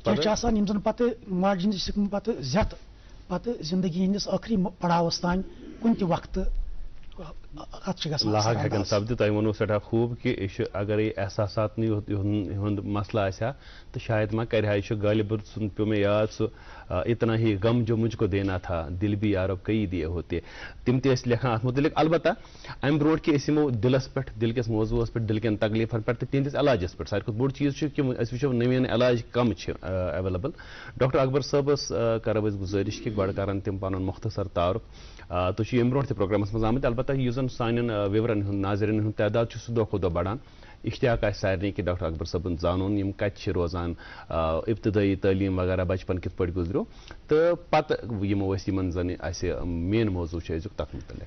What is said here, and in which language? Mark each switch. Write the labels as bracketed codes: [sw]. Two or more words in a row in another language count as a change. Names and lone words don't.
[ks] کینٛہہ چھِ آسان یِم زن پتہٕ ماجہِ ہٕنٛدِ شِکمہٕ پتہٕ زٮ۪تھ پتہٕ زندگی ہٕنٛدِس ٲخری پڑاوس تانۍ کُنہِ تہِ وقتہٕ اتھ چھِ گژھان لاحق ہٮ۪کان سپدِتھ تۄہہِ ووٚنوٕ سٮ۪ٹھاہ خوٗب کہِ یہِ چھُ اگرے احساساتنٕے ہُنٛد مسلہٕ آسہِ ہا تہٕ شاید ما کرِ ہا یہِ چھُ غالب سُنٛد پیوٚو مےٚ یاد سُہ [ur] اتنا ہی غم جو مجھ کو دینا تھا دل بھی یارب کئی دیے ہوتے [ks] تِم تہِ ٲسۍ لیکھان اتھ متعلق البتہ امہِ برونٛٹھ کہِ أسۍ یِمو دِلس پٮ۪ٹھ دِل کِس موضوٗعس پٮ۪ٹھ دِل کٮ۪ن تکلیٖفن پٮ۪ٹھ تہٕ تِہنٛدِس علاجس پٮ۪ٹھ ساروی کھۄتہٕ بوٚڑ چیٖز چھُ کہِ أسۍ وٕچھو نٔویٖن علاج کم چھِ ایویلیبل ڈاکٹر اکبر صٲبس کرو أسۍ گُزٲرِش کہِ گۄڈٕ کرن تِم پنُن مختصر تعارُف تُہۍ چھِو ییٚمہِ برونٛٹھ تہِ پروگرامس منٛز آمٕتۍ البتہ یُس زن سانٮ۪ن وِورن ہُنٛد ناظریٖنن ہُنٛد تعداد چھُ سُہ دۄہ کھۄتہٕ دۄہ بڑان اشتیاق آسہِ سارنٕے کہِ ڈاکٹر اکبر صٲبن زانُن یِم کتہِ چھِ روزان ابتدٲیی تعلیٖم وغیرہ بچپن کِتھ پٲٹھۍ گُزریو تہٕ پتہٕ یِمو أسۍ یِمن زن اسہِ مین موضوٗع چھُ أزیُک تتھ متعلق